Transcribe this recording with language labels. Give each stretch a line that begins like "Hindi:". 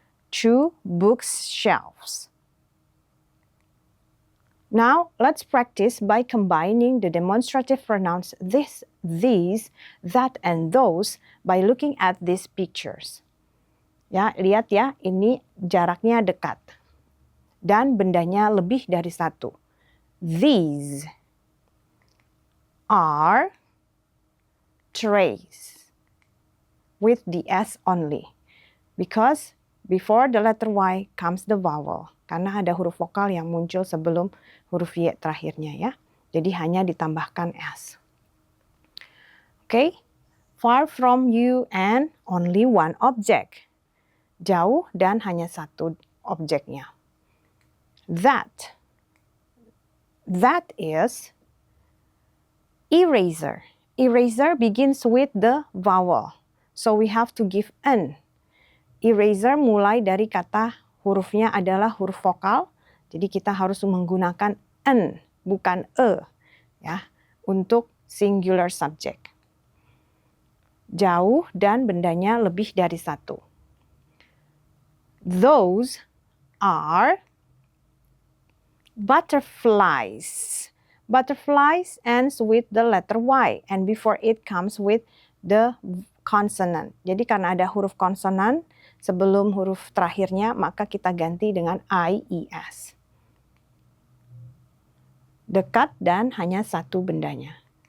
English: Two bookshelves. Now, let's practice by combining the demonstrative pronouns this, these, that, and those by looking at these pictures.
Indonesian: Ya, lihat ya, ini jaraknya dekat. Dan bendanya lebih dari satu.
English: These are trays with the S only. Because before the letter Y comes the vowel.
Indonesian: Karena ada huruf vokal yang muncul sebelum huruf Y terakhirnya ya. Jadi hanya ditambahkan S. Okay.
English: far from you and only one object.
Indonesian: Jauh dan hanya satu objeknya.
English: That is eraser. Eraser begins with the vowel. So we have to give an.
Indonesian: Eraser mulai dari kata hurufnya adalah huruf vokal. Jadi kita harus menggunakan an, bukan e, ya, untuk singular subject. Jauh dan bendanya lebih dari satu.
English: Those are butterflies. Butterflies ends with the letter Y and before it comes with the consonant.
Indonesian: Jadi karena ada huruf konsonan sebelum huruf terakhirnya, maka kita ganti dengan IES. Dekat dan hanya satu bendanya.